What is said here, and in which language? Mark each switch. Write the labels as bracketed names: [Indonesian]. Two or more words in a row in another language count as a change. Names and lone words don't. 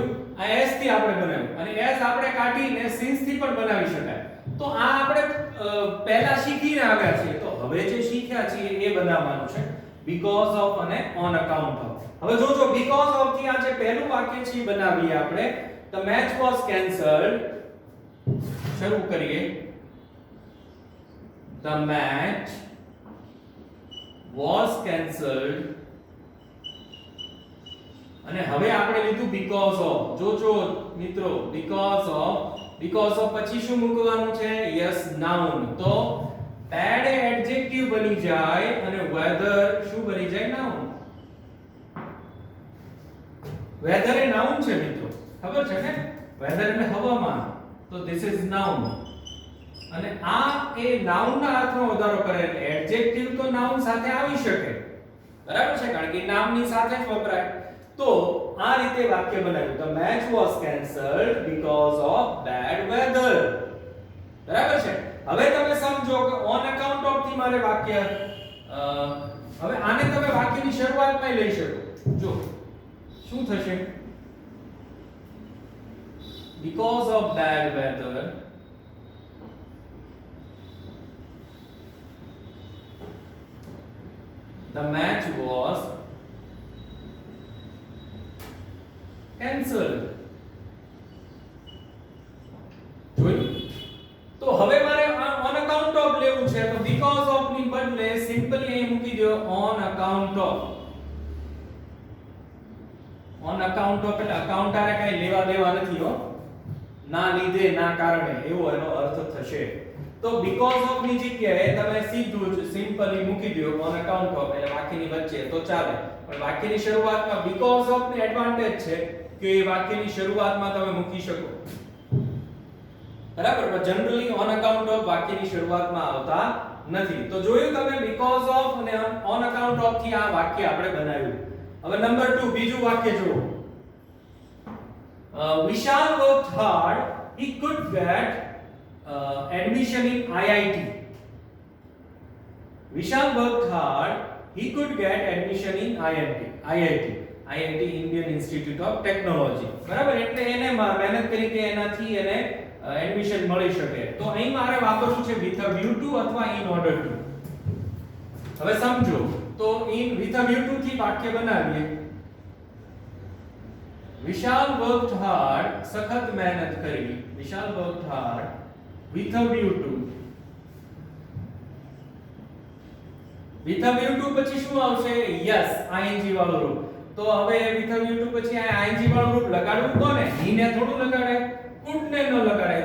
[Gujarati] આ s થી આપણે બનાવ્યું અને s આપણે કાઢીને since થી પણ બનાવી શકાય. તો આ આપણે પહેલા શીખીને આવ્યા છીએ. તો હવે જે શીખ્યા છીએ એ બનાવવાનું છે [English] because of [Gujarati] અને [English] on account of. [Gujarati] હવે જોજો, [English] because of [Gujarati] થી આ જે પહેલું વાક્ય છે બનાવીએ આપણે. [English] the match was cancelled. [Gujarati] શરૂ કરીએ. [English] the match was cancelled. [Gujarati] અને હવે આપણે લીધું [English] because of. [Gujarati] જોજો મિત્રો, [English] because of [Gujarati] પછી શું મૂકવાનું છે? [English] yes, noun. [Gujarati] તો bad એડજેક્ટિવ બની જાય અને weather શું બની જાય? noun. વેધર એ નાઉન છે મિત્રો, ખબર છે ને? વેધર એટલે હવામાન, તો [English] this is noun. [Gujarati] અને આ એ નાઉન ના અર્થમાં વધારો કરે એટલે એડજેક્ટિવ તો નાઉન સાથે આવી શકે, બરાબર છે, કારણ કે નામની સાથે જ વપરાય. તો આ રીતે વાક્ય બનાવ્યું, [English] the match was cancelled because of bad weather. [Gujarati] બરાબર છે. હવે તમે સમજો કે [English] on account of [Gujarati] થી મારે વાક્ય હવે આને તમે વાક્યની શરૂઆતમાં લઈ શકો. જો શું થશે? [English] because of bad weather the match was cancelled. [Gujarati] જોયું? તો હવે મારે [English] on account of [Gujarati] લેવું છે, તો [English] because of [Gujarati] ની બદલે સિમ્પલી અહીં મૂકી દો [English] on account of. on account of [Gujarati] એટલે account આરે કઈ લેવા દેવા નથી હો, ના લીધે ના કારણે એવો એનો અર્થ થશે. તો [English] because of [Gujarati] ની જગ્યાએ તમે સીધું જ સિમ્પલી મૂકી દો [English] on account of [Gujarati] એટલે વાક્યની વચ્ચે તો ચાલે, પણ વાક્યની શરૂઆતમાં [English] because of [Gujarati] ની એડવાન્ટેજ છે કે એ વાક્યની શરૂઆતમાં તમે મૂકી શકો, બરાબર. પણ જનરલી [English] on account of [Gujarati] વાક્યની શરૂઆતમાં આવતા નથી. તો જોયું તમે [English] because of [Gujarati] અને [English] on account of [Gujarati] થી આ વાક્ય આપણે બનાવ્યું. હવે નંબર 2 બીજું વાક્ય જુઓ. [English] Vishal worked hard, he could get admission in IIT. Vishal worked hard, he could get admission in IIT Indian Institute of Technology. [Gujarati] બરાબર, એટલે એને મહેનત કરી કે એનાથી એને એડમિશન મળી શકે. તો અહીં મારે વાપરવું છે [English] with a view to [Gujarati] અથવા [English] in order to. [Gujarati] હવે સમજો, તો [English] with a view to [Gujarati] થી વાક્ય બનાવીએ. [English] વિશાલ worked hard, [Gujarati] સખત મહેનત કરી. [English] વિશાલ worked hard with a view to. with a view to [Gujarati] પછી શું આવશે? yes, ing વાળું રૂપ. તો હવે [English] with a view to [Gujarati] પછી આ ing વાળું રૂપ લગાડવું કોને? he ને થોડું લગાડાય, could ને ન લગાડાય.